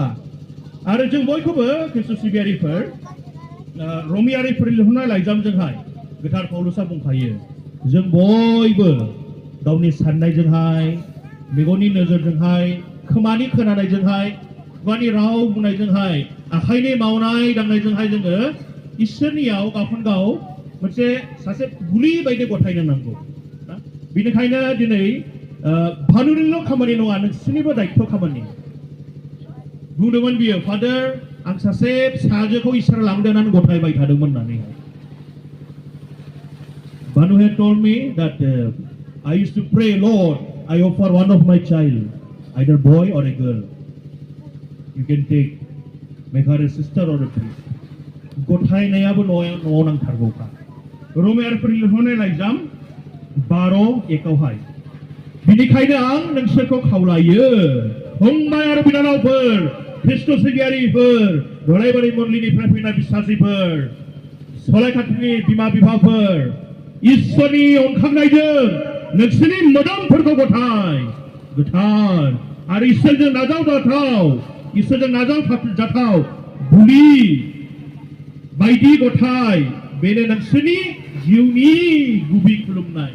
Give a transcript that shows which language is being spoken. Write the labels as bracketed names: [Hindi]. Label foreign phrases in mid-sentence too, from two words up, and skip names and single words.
[Bodo] आरो जों बयखौबो खृष्ट सिबियारिफोर रमियारिफोर लिरहरनाय लाइजामजोंहाय गोथार पाउलुसआ बुंखायो जों बयबो गावनि साननायजोंहाय, मेगननि नोजोरजोंहाय, खोमानि खोनानायजोंहाय, खुगानि राव बुंनायजोंहाय, आखाइनि मावनाय दांनायजोंहाय जोङो इसोरनियाव गावखौनो गाव मोनसे सासे गुलि बायदि गथायनो नांगौ ना। बेनिखायनो दिनै भानुनिल' खामानि नङा, नोंसोरनिबो दायित्व खामानि। बुंदोंमोन बियो, फादार आं सासे फिसाजोखौ इसोरा लांदों होननानै गथायबाय थादोंमोन होननानै। [English] Banu had told me that I used to pray, Lord, I offer one of my child, either boy or a girl. You can take, make her a sister or a priest. [Bodo] गथायनायाबो न'आव नांथारगौखा। रमियारिफोर लिरहरनाय लाइजाम 12:1आवहाय, बिनिखायनो आं नोंसोरखौ खावलायो फंबाय आरो बिनानावफोर, खृष्ट सिबियारिफोर, दुलाराय मण्डलिनिफ्राय फैनाय बिश्वासिफोर, सलायखाथिनि बिमा बिफाफोर, इसोरनि अनखांनायजों नोंसोरनि मोदोमफोरखौ गथाय गोथार आरो इसोरजों नाजावजाथाव बुलि बायदि गथाय, बेनो नोंसोरनि जिउनि गुबै खुलुमनाय।